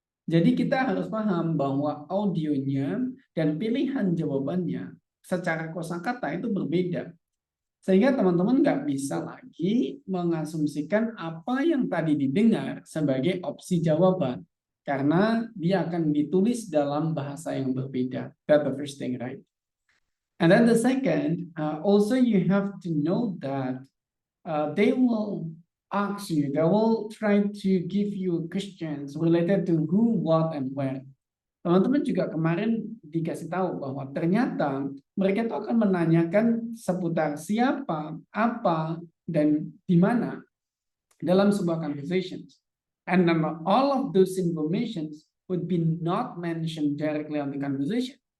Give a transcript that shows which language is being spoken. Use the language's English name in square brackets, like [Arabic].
[Indonesian] Jadi kita harus paham bahwa audionya dan pilihan jawabannya secara kosakata itu berbeda. Sehingga teman-teman nggak bisa lagi mengasumsikan apa yang tadi didengar sebagai opsi jawaban. Karena dia akan ditulis dalam bahasa yang berbeda. [English] That's the first thing, right? And then the second, also you have to know that they will ask you, they will try to give you questions related to who, what, and where. [Indonesian] Teman-teman juga kemarin dikasih tahu bahwa ternyata mereka itu akan menanyakan seputar siapa, apa, dan di mana dalam sebuah conversations. [English] And all of those informations would be not mentioned directly on the conversation.